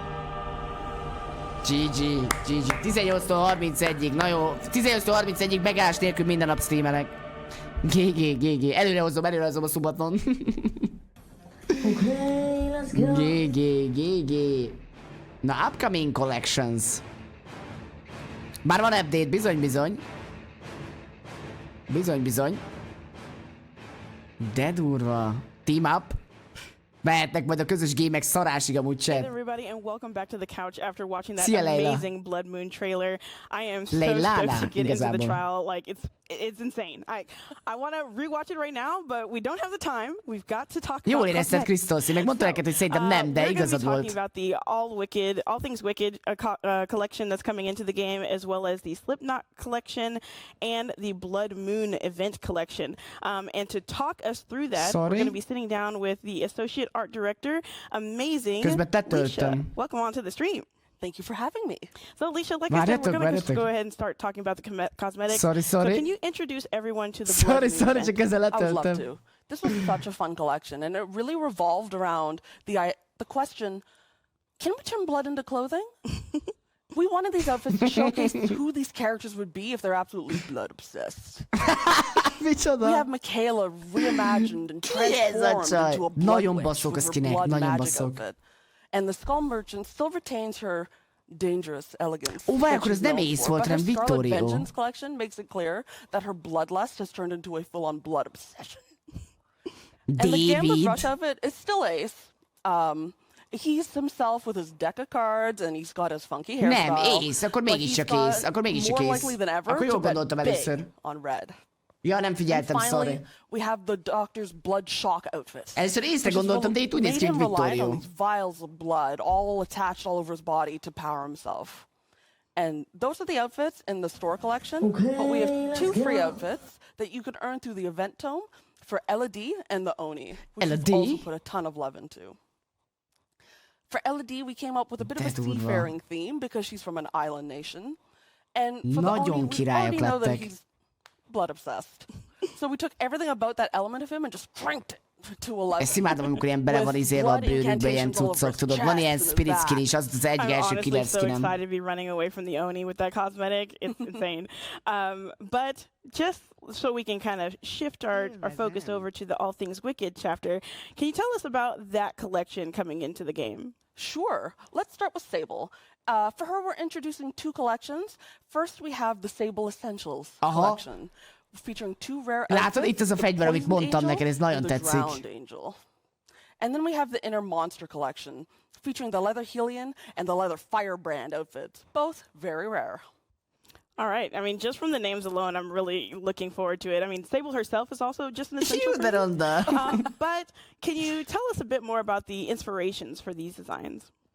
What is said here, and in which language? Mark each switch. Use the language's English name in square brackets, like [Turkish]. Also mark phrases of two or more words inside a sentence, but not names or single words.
[Hungarian] GG. 18-tól 31-ig, na jó. 18-tól 31-ig megállás nélkül minden nap streamelek. GG. Előre hozom a Szombaton. [English] Okay, let's go. [Hungarian] GG. Na, [English] upcoming collections. [Hungarian] Már van update, bizony. De durva. [English] Team up. [Hungarian] Mehetnek majd a közös gémek szarásig amúgy chat. [English] Hey everybody and welcome back to the couch after watching that [Hungarian] Szia, Leila. [English] amazing Blood Moon trailer. I am so [Hungarian] Leilana, [English] stoked to get into the [Hungarian] igazából. [English] trial. Like it's insane. I want to rewatch it right now, but we don't have the time. We've got to talk [Hungarian] Jól [English] about [Hungarian] érezted, Krisztósi, meg mondta neked, hogy szerintem nem, de igazad [English] We're going [Hungarian] volt. [English] to be talking about the All Things Wicked collection that's coming into the game, as well as the Slipknot collection and the Blood Moon event collection. And to talk us through that, we're going to be sitting down with the associate art director, amazing Alicia. Welcome on to the stream. Thank you for having me. So, Alicia, like I said, we're going to just go ahead and start talking about the cosmetics. [Hungarian] Sorry. [English] So can you introduce everyone to the Blood Moon [Hungarian] Sorry, [English] event? [Hungarian] csak ezzel [English] I would love [Hungarian] letöltöm. [English] to. This was such a fun collection, and it really revolved around the question, can we turn blood into clothing? We wanted these outfits to showcase who these characters would be if they're absolutely blood obsessed. We have Michaela reimagined and transformed into a blood witch with her blood magic outfit. And the Skull Merchant still retains her dangerous elegance. [Hungarian] Akkor ez nem Ace volt, hanem Vittorio. [English] Vengeance collection makes it clear that her bloodlust has turned into a full-on blood obsession. And the Gambler's Rush outfit is still Ace. He's himself with his deck of cards, and he's got his funky hairstyle. [Hungarian] Nem, Ace, akkor mégiscsak Ace. Akkor mégiscsak Ace. [English] More likely than ever [Hungarian] Akkor jól gondoltam először. [English] on red. [Hungarian] Ja, nem figyeltem, [English] and finally, [Hungarian] sorry. [English] we have the Doctor's blood shock outfit. [Hungarian] Először Ace-re gondoltam, de itt úgy néz ki, hogy Vittorio. [English] These vials of blood all attached all over his body to power himself. And those are the outfits in the store collection. Okay, but we have two free outfits that you can earn through the event tome for Elodie and the Oni, which we've also put a ton of love into. For Elodie, we came up with a bit of a seafaring theme because she's from an island nation. And for the Oni, we already know that he's blood obsessed. So we took everything about that element of him and just cranked it to 11. [Hungarian] Ezt imádom, amikor ilyen bele van izélve a bőrükbe, ilyen cuccok, tudod. Van ilyen [English] spirit skin [Hungarian] is, az egy első killer skinem. [English] I'm honestly so excited to be running away from the Oni with that cosmetic. It's insane. But just so we can kind of shift our focus over to the All Things Wicked chapter, can you tell us about that collection coming into the game? Sure. Let's start with Sable. For her, we're introducing two collections. First, we have the Sable Essentials collection, featuring two rare [Hungarian] Látod, itt az a fegyver, amit mondtam neked, ez nagyon tetszik. [English] And then we have the Inner Monster collection, featuring the Leather Helion and the Leather Firebrand outfits, both very rare. All right. I mean, just from the names alone, I'm really looking forward to it. I mean, Sable herself is also just an essential person. But can you tell us a bit more about the inspirations for these designs?